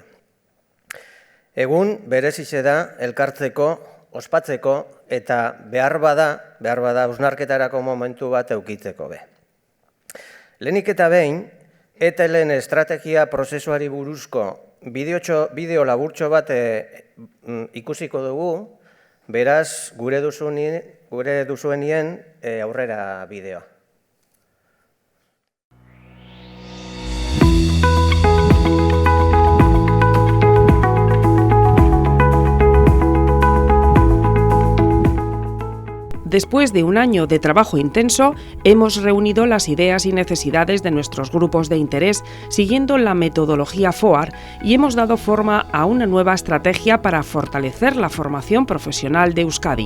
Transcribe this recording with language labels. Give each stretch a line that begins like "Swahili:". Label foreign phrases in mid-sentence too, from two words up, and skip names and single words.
Basque: Egun berezize da elkartzeko, ospatzeko eta behar bada hausnarketarako momentu bat eukitzeko be. Lehenik eta behin, ETEL-en estrategia prozesuari buruzko bideo laburtxo bat ikusiko dugu, beraz gure duzuenien aurrera bideoa.
Spanish: Después de un año de trabajo intenso, hemos reunido las ideas y necesidades de nuestros grupos de interés siguiendo la metodología FOAR y hemos dado forma a una nueva estrategia para fortalecer la formación profesional de Euskadi.